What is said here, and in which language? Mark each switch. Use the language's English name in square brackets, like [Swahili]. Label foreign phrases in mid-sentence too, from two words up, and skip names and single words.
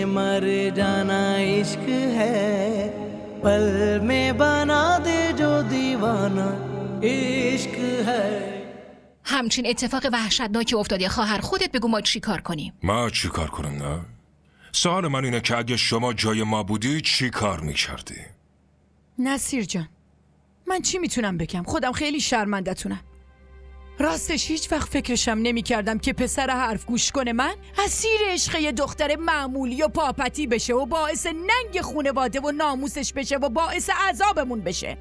[Hindi] मर जाना इश्क है पल में बना दे जो दीवाना इश्क है. [Persian] همچین اتفاق وحشتناکی افتاده. خواهر خودت بگو ما چی کار کنیم؟ ما چی کار کنیم؟ نه؟ سوال من اینه که اگه شما جای ما بودی چی کار میکردی؟ نصیر جان، من چی میتونم بگم؟ خودم خیلی شرمنده‌تونم. راستش هیچ وقت فکرشم نمی کردم که پسر حرف گوش کنه من اسیر عشق یه دختر معمولی و پاپتی بشه و باعث ننگ خونواده و ناموسش بشه و باعث عذابمون بشه.